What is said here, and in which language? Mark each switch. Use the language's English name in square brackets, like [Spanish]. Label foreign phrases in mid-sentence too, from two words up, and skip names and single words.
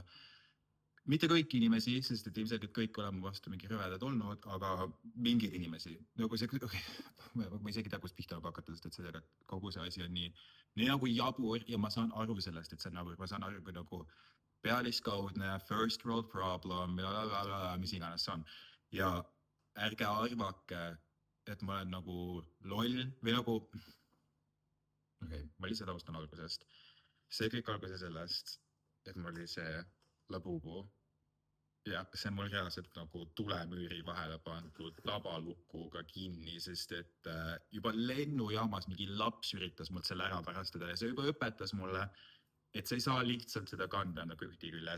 [Estonian] Mitte kõiki inimesi, sest et ilmselgelt kõik oleme vastu mingi rõvedad olnud, aga mingeid inimesi. Nagu see, ma isegi tea, kus pihta hakata, sest et sellega kogu see asi on nii nagu jabur ja ma saan aru sellest, et see on jabur, ma saan aru, kui nagu pealiskaudne, [English] first world problem, [Estonian] mis iganes see on. Ja ärge arvake, et ma olen nagu loll või nagu, ma lihtsalt alustan algusest. See kõik alguse sellest, et mul oli see labubu ja see on mul reaalselt nagu tulemüüri vahele pandud tabalukuga kinni, sest et juba lennujaamas mingi laps üritas mult selle ära varastada ja see juba õpetas mulle, et sa ei saa lihtsalt seda kanda enda kõhti küljes.